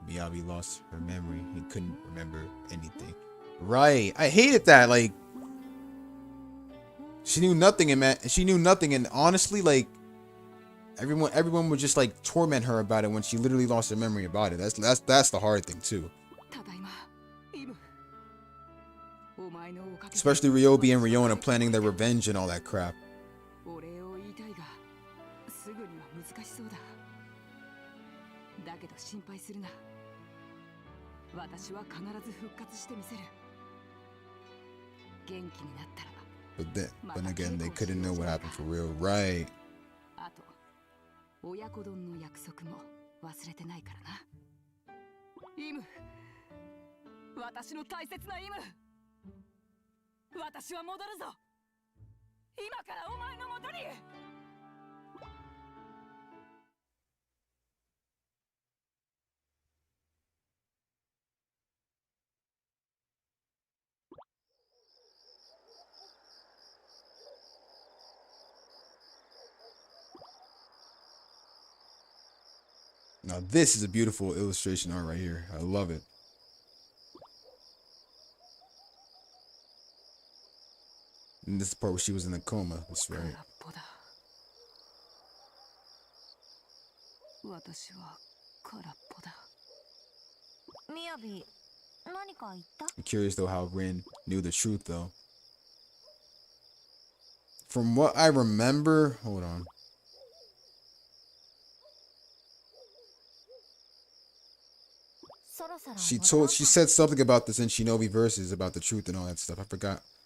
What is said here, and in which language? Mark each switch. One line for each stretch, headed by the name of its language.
English: Miyabi lost her memory and couldn't remember anything. Right, I hated that. Like, she knew nothing, and man, she knew nothing, and honestly, like, everyone would just like torment her about it when she literally lost her memory about it. That's the hard thing too.
Japanese: ただいまイムお前のおかげで
English: Especially Ryobi and Riona planning their revenge and all that crap.
Japanese: お礼を言いたいがすぐには難しそうだだけど心配するな私は必ず復活してみせる元気になったら
English: But again, they couldn't know what happened for real, right?
Japanese: あと親子丼の約束も忘れてないからなイム私の大切なイム私は戻るぞ今からお前の元に
English: Now this is a beautiful illustration art right here. I love it. And this is the part where she was in the coma. That's right.
Japanese: 空っぽだ私は空っぽだみやび何か言った
English: I'm curious though how Rin knew the truth though. From what I remember, hold on. She said something about this in Shinobi Verses about the truth and all that stuff. I forgot.